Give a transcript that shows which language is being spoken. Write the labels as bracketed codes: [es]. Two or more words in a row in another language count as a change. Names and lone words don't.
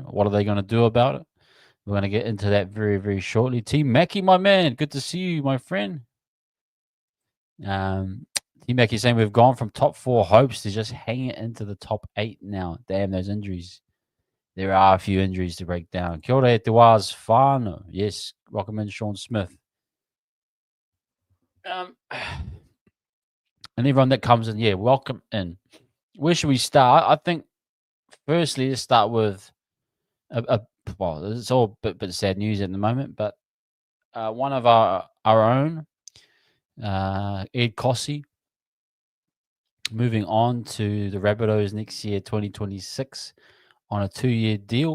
[en] What are they going to do about it? We're going to get into that very, very shortly. Team Mackie, my man, good to see you, my friend. Team Mackie saying we've gone from top 4 hopes to just hanging into the top 8 now. Damn, those injuries. There are a few injuries to break down. [mi] Kia ora e te wā's whānau. [en] Yes, welcome in, Sean Smith. And everyone that comes in, yeah, welcome in. Where should we start? I think, firstly, let's start with well, it's all a bit sad news at the moment, but one of our own, Ed Kosi, moving on to the Rabbitohs next year, 2026, on a 2-year deal.